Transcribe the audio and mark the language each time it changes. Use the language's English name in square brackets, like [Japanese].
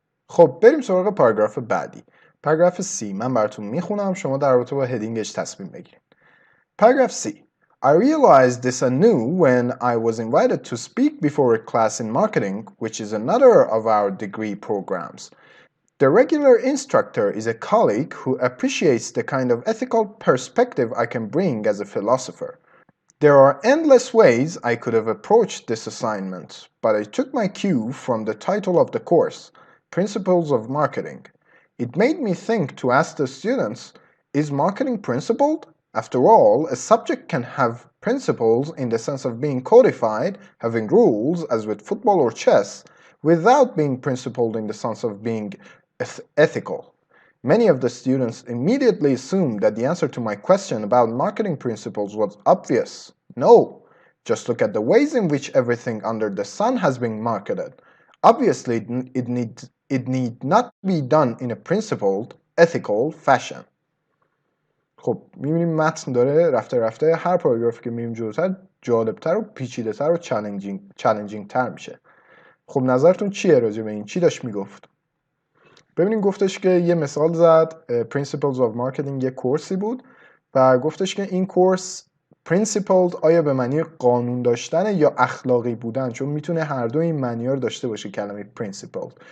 [Persian] خب بریم سراغ پاراگراف بعدی. پاراگراف C من براتون میخونم، شما در رابطه با هدینگش تصمیم بگیرید. [English] Paragraph C. I realized this anew when I was invited to speak before a class in marketing, which is another of our degree programs. The regular instructor is a colleague who appreciates the kind of ethical perspective I can bring as a philosopher. There are endless ways I could have approached this assignment, but I took my cue from the title of the course, Principles of Marketing. It made me think to ask the students, is marketing principled? After all, a subject can have principles in the sense of being codified, having rules, as with football or chess, without being principled in the sense of being ethical. Many of the students immediately assumed that the answer to my question about marketing principles was obvious. No, just look at the ways in which everything under the sun has been marketed. Obviously, it need not be done in a principled, ethical fashion. [Persian] خب می‌بینیم متن داره رفته رفته هر پاراگرافی که میریم جلوتر جالبتر و پیچیده‌تر و چالنجینگ تر میشه. خب نظرتون چیه راجع به این؟ چی داشت میگفت؟ ببینیم گفتش که یه مثال زد. Principles of Marketing یه کورسی بود و گفتش که این کورس Principled آیا به معنی قانون داشتن یا اخلاقی بودن، چون میتونه هر دو این معنی رو داشته باشه کلمه Principled.